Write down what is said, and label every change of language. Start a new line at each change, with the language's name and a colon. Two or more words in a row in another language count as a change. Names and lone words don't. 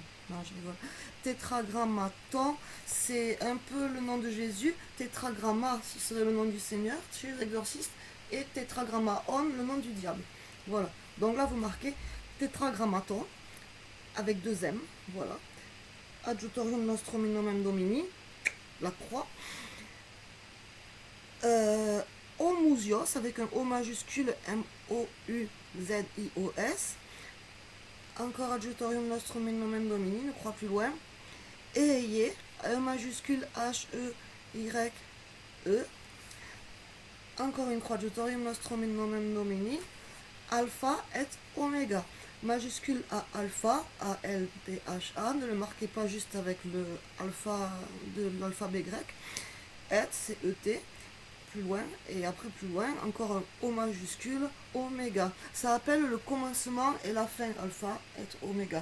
French: Non, je rigole. Tétragrammaton, c'est un peu le nom de Jésus. Tétragramma, ce serait le nom du Seigneur chez les exorcistes. Et tétragrammaon, le nom du diable. Voilà. Donc là, vous marquez tétragrammaton avec deux M. Voilà.
Latin: Adjutorium nostrum in nomen Domini,
French: la croix. Homusios avec un O majuscule, M-O-U-Z-I-O-S.
Latin: Encore Adjutorium nostrum in nomen Domini,
French: une croix plus loin. Eie, E majuscule, H-E-Y-E. Encore une croix,
Latin: Adjutorium nostrum in nomen Domini.
French: Alpha et Oméga. Majuscule A alpha, A-L-P-H-A. Ne le marquez pas juste avec le alpha de l'alphabet grec. Et, c'est E-T. Plus loin, et après plus loin, encore un O majuscule, oméga. Ça appelle le commencement et la fin, alpha et oméga.